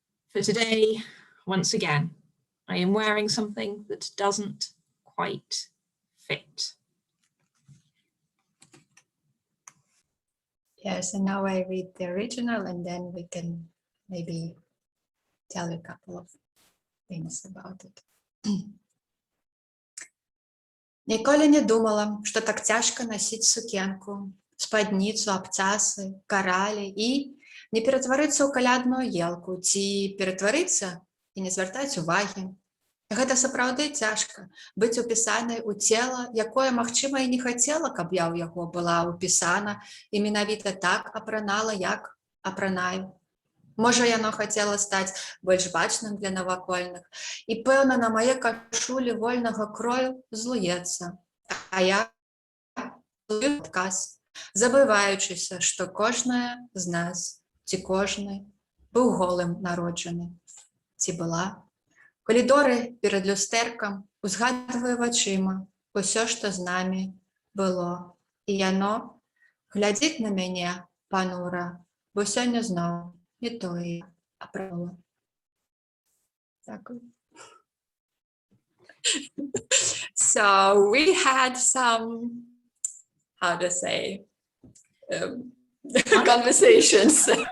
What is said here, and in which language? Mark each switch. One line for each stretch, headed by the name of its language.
English: For today, once again, I am wearing something that doesn't quite fit. Yes, and now I read the original, and then we can maybe tell you a couple of things about it.
Ukrainian: Ніколи не думала, что так тяжко носить
Belarusian: сукенку, спадніцу, абцаси, каралі і не ператварыцца ў калядную елку, ці ператварыцца і не звяртаць увагі. Гэта сапраўды цяжка, быць упісанай у цела, якое, магчыма, і не хацела, каб я ў яго была упісана і менавіта так апранала, як апранаю. Можа, яно хацела стаць больш бачным для навакольных, і, пэўна, на мае кашулі вольнага крою злуецца. А я злую адказ, забываючыся, што кожная з нас, ці кожны, быў голым народжаны, ці была. Калідоры перад люстэркам узгадваю вачыма усё, што з намі было. І яно глядзіць на мяне панура, бо сёння зноў не тое апранула.
Ukrainian: Дякую.
English: So we had some, how to say, conversations.